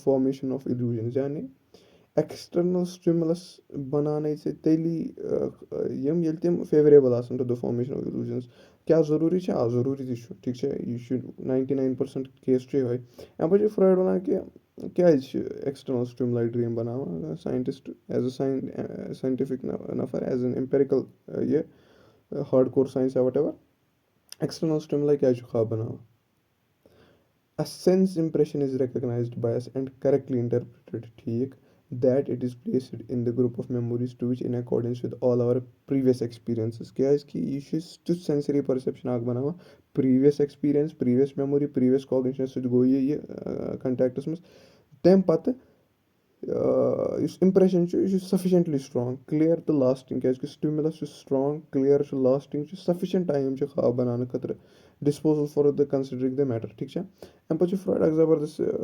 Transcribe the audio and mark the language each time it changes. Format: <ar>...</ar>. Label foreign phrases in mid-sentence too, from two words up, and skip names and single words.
<en>formation of illusions</en> <ks>یعنی</ks> <en>external stimulus</en> <ks>بَناونَے ژےٚ تیٚلی یِم ییٚلہِ تِم فیوریبٕل آسان</ks> <en>to the formation of illusions</en> <ks>کیٛاہ ضروٗری چھِ ضروٗری تہِ چھُ ٹھیٖک چھا یہِ چھُ 99% کیس چھُ یِہوٚے اَمہِ پَتہٕ چھُ فرٛایڈ وَنان کہِ کیٛازِ چھِ</ks> <en>external stimuli dream</en> <ks>بَناوان</ks> <en>scientist as a scientific</en> <ks>نَفر</ks> <en>as an empirical</en> <ks>یہِ</ks> <en>hard core science</en> <ks>یا</ks> <en>whatever external stimuli</en> <ks>کیٛازِ چھُ خاب بَناوان</ks> <en>a sense impression is recognized by us and correctly interpreted ٹھیٖک that it is placed in the group of memories to which in accordance with all our previous experiences</en> <ks>کیٛازِکہِ یہِ چھُ تیُتھ</ks> <en>sensory perception</en> <ks>اَکھ بَناوان</ks> <en>previous experience previous memory previous cognition</en> <ks>سۭتۍ گوٚو یہِ کَنٹیکٹَس منٛز تمہِ پَتہٕ یُس اِمپریشَن چھُ یہِ چھُ</ks> <en>sufficiently strong clear</en> <ks>تہٕ لاسٹِنٛگ کیٛازِکہِ سٹِموٗلَس چھُ</ks> <en>strong clear</en> <ks>چھُ لاسٹِنٛگ چھُ</ks> <en>sufficient time</en> <ks>چھُ خاب بَناونہٕ خٲطرٕ</ks> <en>disposal for the considering the matter</en> <ks>ٹھیٖک چھا اَمہِ پَتہٕ چھُ فرٛایڈ اَکھ زَبردست</ks>